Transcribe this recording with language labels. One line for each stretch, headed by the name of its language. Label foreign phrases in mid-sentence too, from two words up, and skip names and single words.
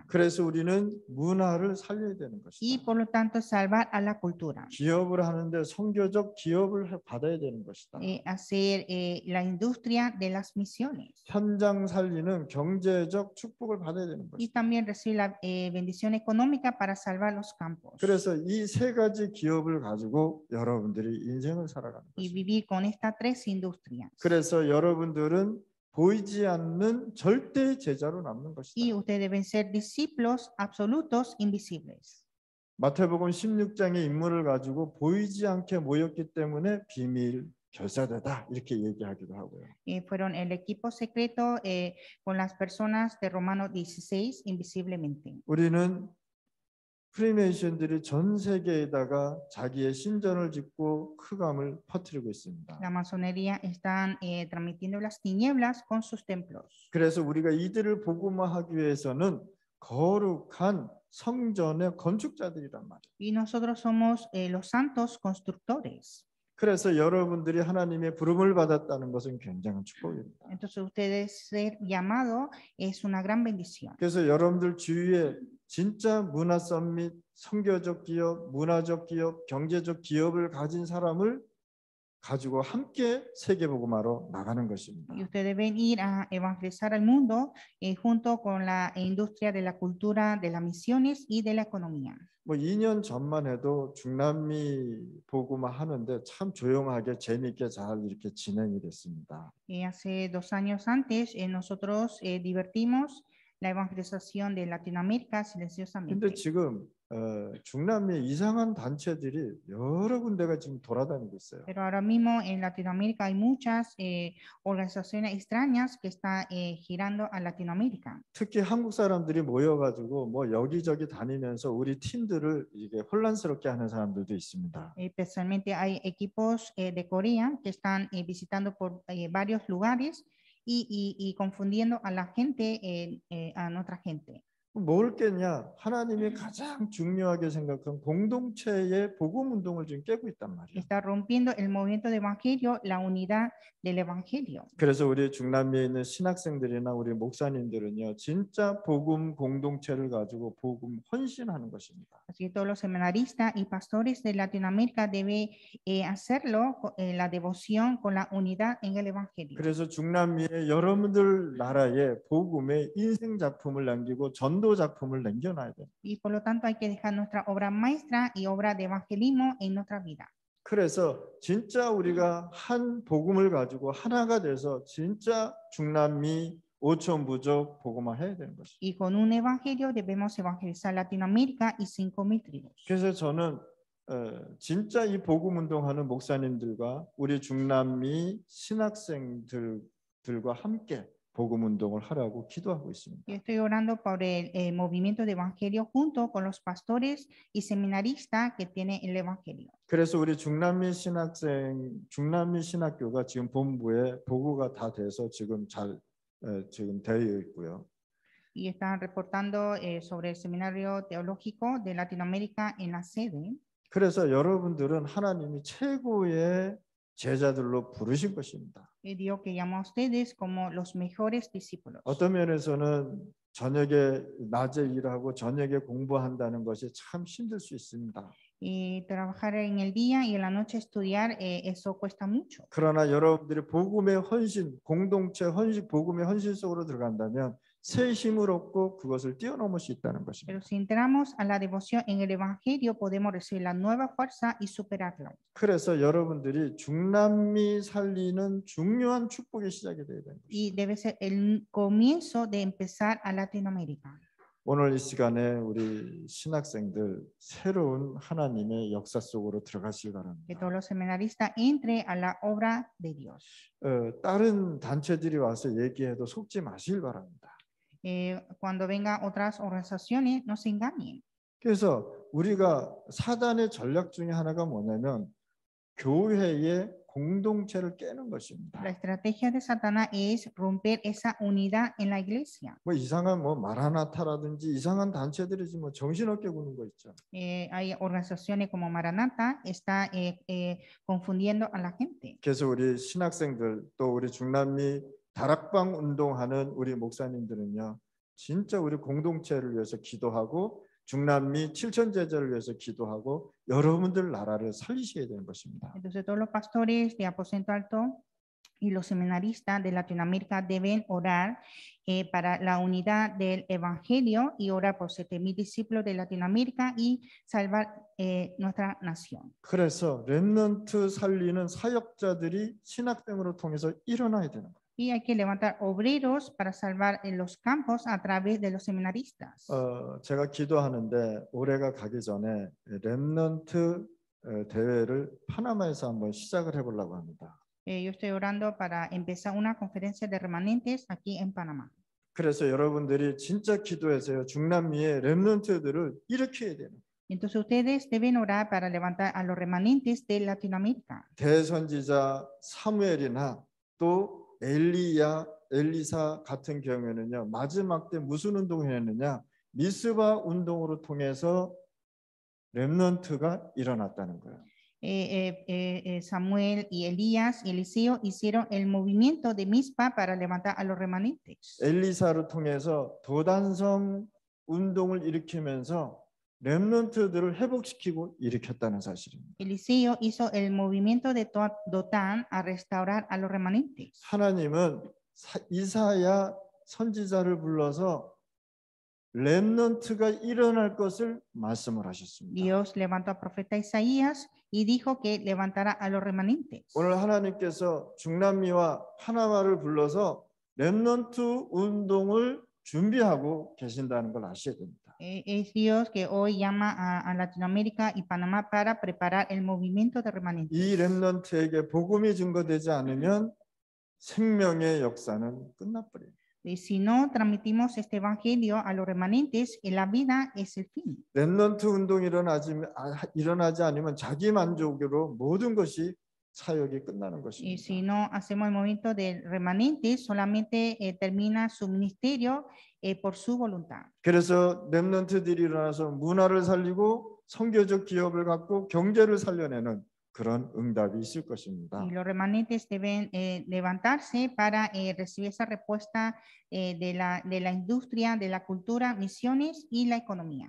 Korean: 그래서 우리는 문화를 살려야 되는
Spanish: Y
Korean: 것이다.
Spanish: por lo tanto salvar a la cultura.
Korean: 기업을 하는데 선교적 기업을 받아야 되는 것이다.
Spanish: Hacer la industria de las misiones.
Korean: 현장 살리는 경제적 축복을 받아야 되는
Spanish: Y
Korean: 것이다.
Spanish: también recibir la bendición económica para salvar los campos.
Korean: 그래서 이 세 가지 기업을 가지고 여러분들이 인생을 살아가는
Spanish: Y
Korean: 것입니다.
Spanish: vivir con estas tres industrias.
Korean: 그래서 여러분들은 보이지 않는 절대 제자로 남는
Spanish: Y
Korean: 것이다.
Spanish: ustedes deben ser discípulos absolutos invisibles.
Korean: 마태복음 16장의 인물을 가지고 보이지 않게 모였기 때문에 비밀 결사대다 이렇게 얘기하기도 하고요.
Spanish: Fueron el equipo secreto con las personas de Romanos 16 invisiblemente.
Korean: 우리는 프리메이션들이 전 세계에다가 자기의 신전을 짓고 흑암을 퍼뜨리고 있습니다.
Spanish: La masonería están transmitiendo las tinieblas con sus templos.
Korean: 그래서 우리가 이들을 복음화하기 위해서는 거룩한 성전의 건축자들이란 말이에요.
Spanish: Y nosotros somos los santos constructores.
Korean: 그래서 여러분들이 하나님의 부름을 받았다는 것은 굉장한 축복입니다.
Spanish: Entonces ustedes ser llamado es una gran bendición.
Korean: 그래서 여러분들 주위에 진짜 문화 썸밋, 선교적 기업, 문화적 기업, 경제적 기업을 가진 사람을 가지고 함께 세계복음화로 나가는 것입니다.
Spanish: Y ustedes deben ir a evangelizar al mundo junto con la industria de la cultura, de las misiones y de la economía.
Korean: 뭐 2년 전만 해도 중남미 복음화 하는데 참 조용하게 재미있게 잘 이렇게 진행이 됐습니다.
Spanish: Hace 2 años antes, nosotros divertimos la evangelización de Latinoamérica
Korean: 근데
Spanish: silenciosamente.
Korean: 지금 중남미 이상한 단체들이 여러 군데가 지금 돌아다니고 있어요.
Spanish: Pero ahora mismo en Latinoamérica hay muchas organizaciones extrañas que están girando a Latinoamérica.
Korean: 특히 한국 사람들이 모여가지고 뭐 여기저기 다니면서 우리 팀들을 이게 혼란스럽게 하는 사람들도 있습니다.
Spanish: Especialmente hay equipos de Corea que están visitando por varios lugares y confundiendo a la gente, a nuestra gente.
Korean: 뭘 깼냐? 하나님이 가장 중요하게 생각한 공동체의 복음 운동을 지금 깨고 있단 말이에요.
Spanish: Está rompiendo el movimiento de evangelio, la unidad del evangelio.
Korean: 그래서 우리 중남미에 있는 신학생들이나 우리 목사님들은요, 진짜 복음 공동체를 가지고 복음 헌신하는 것입니다.
Spanish: Así que todos los seminaristas y pastores de Latinoamérica deben hacerlo la devoción con la unidad en el evangelio.
Korean: 그래서 중남미의 여러분들 나라에 복음의 인생 작품을 남기고 전도 작품을 남겨놔야 돼요.
Spanish: Y por lo tanto hay que dejar nuestra obra maestra y obra de evangelismo en nuestra vida.
Korean: 그래서 진짜 우리가 한 복음을 가지고 하나가 돼서 진짜 중남미 5천 부족 복음화 해야 되는 것이죠.
Spanish: Y con un evangelio debemos evangelizar Latinoamérica y 5,000 tribus.
Korean: 그래서 저는 진짜 이 복음 운동하는 목사님들과 우리 중남미 신학생들과 함께 복음 운동을 하라고 기도하고 있습니다.
Spanish: Yo estoy orando por el movimiento de evangelio junto con los pastores y seminaristas que tienen el evangelio.
Korean: 그래서 우리 중남미 신학교가 지금 본부에 보고가 다 돼서 지금 지금 되어 있고요.
Spanish: Y están reportando sobre el seminario teológico de Latinoamérica en la sede.
Korean: 그래서 여러분들은 하나님이 최고의 제자들로 부르신 것입니다.
Spanish: Dios que llamó a ustedes como los mejores discípulos.
Korean: 어떤 면에서는 저녁에 낮에 일하고 저녁에 공부한다는 것이 참 힘들 수 있습니다.
Spanish: Y trabajar en el día y en la noche estudiar, eso cuesta mucho.
Korean: 그러나 여러분들이 복음의 헌신, 공동체 헌신, 복음의 헌신 속으로 들어간다면 새 힘을 얻고 그것을 뛰어넘을 수 있다는
Spanish: Pero
Korean: 것입니다.
Spanish: si entramos a la devoción en el evangelio, podemos recibir la nueva fuerza y superarlo.
Korean: 그래서 여러분들이 중남미 살리는 중요한 축복의 시작이 되어야 되는 것입니다.
Spanish: Y debe ser el comienzo de empezar a Latinoamérica.
Korean: 오늘 이 시간에 우리 신학생들 새로운 하나님의 역사 속으로 들어가시기
Spanish: Que
Korean: 바랍니다.
Spanish: todos los seminaristas entren a la obra de Dios.
Korean: 다른 단체들이 와서 얘기해도 속지 마시길 바랍니다.
Spanish: Cuando vengan otras organizaciones, no se engañen.
Korean: 그래서 우리가 사단의 전략 중에 하나가 뭐냐면 교회의 공동체를 깨는 것입니다.
Spanish: La estrategia de Satanás es romper esa unidad en la iglesia.
Korean: 뭐 이상한 뭐 마라나타라든지 이상한 단체들이지 뭐 정신없게 구는 거 있죠.
Spanish: Hay organizaciones como Maranata, está confundiendo a la gente.
Korean: 그래서 우리 신학생들 또 우리 중남미 다락방 운동하는 우리 목사님들은요, 진짜 우리 공동체를 위해서 기도하고 중남미 7천 제자를 위해서 기도하고 여러분들 나라를 살리셔야 되는 것입니다.
Spanish: Entonces todos los pastores de Aposento Alto y los seminaristas de Latinoamérica deben orar para la unidad del evangelio y orar por 7,000 discípulos de Latinoamérica y salvar nuestra nación.
Korean: 그래서 렘넌트 살리는 사역자들이 신학생으로 통해서 일어나야 되는 거예요.
Spanish: Y hay que levantar obreros para salvar en los campos a través de los seminaristas.
Korean: 제가 기도하는데 올해가 가기 전에 렘넌트 대회를 파나마에서 한번 시작을 해보려고 합니다.
Spanish: Yo estoy orando para empezar una conferencia de remanentes aquí en Panamá.
Korean: 그래서 여러분들이 진짜 기도해서요, 중남미의 렘넌트들을 일으켜야 되는 거예요.
Spanish: Entonces ustedes deben orar para levantar a los remanentes de Latinoamérica.
Korean: 대선지자 사무엘이나 또 엘리사 같은 경우에는요, 마지막 때 무슨 운동을 했느냐, 미스바 운동으로 통해서 렘넌트가 일어났다는 거예요.
Spanish: Samuel y Elías y Eliseo hicieron el movimiento de Mizpa para levantar a los remanentes.
Korean: 엘리사를 통해서 도단성 운동을 일으키면서 렘넌트들을 회복시키고 일으켰다는 사실입니다.
Spanish: Eliseo hizo el movimiento de Dotán a restaurar a los remanentes.
Korean: 하나님은 이사야 선지자를 불러서 렘넌트가 일어날 것을 말씀을 하셨습니다.
Spanish: Dios levantó al profeta Isaías y dijo que levantará a los remanentes.
Korean: 오늘 하나님께서 중남미와 파나마를 불러서 렘넌트 운동을 준비하고 계신다는 걸 아셔야 됩니다.
Spanish: Es Dios que hoy llama a Latinoamérica y Panamá para preparar el movimiento de remanentes.
Korean: 이 렘넌트에게 복음이 증거되지 않으면 생명의 역사는 끝나버려요.
Spanish: Y si no transmitimos este evangelio a los remanentes, la vida es el fin.
Korean: 렘넌트 운동이 일어나지 않으면 자기 만족으로 모든 것이 사역이 끝나는
Spanish: Y si
Korean: 것입니다.
Spanish: no hacemos el movimiento de remanentes, solamente termina su ministerio por su voluntad.
Korean: 그래서 렘넌트들이 일어나서 문화를 살리고 선교적 기업을 갖고 경제를 살려내는 그런 응답이 있을 것입니다.
Spanish: Y los remanentes deben levantarse para recibir esa respuesta de la industria, de la cultura, misiones y la economía.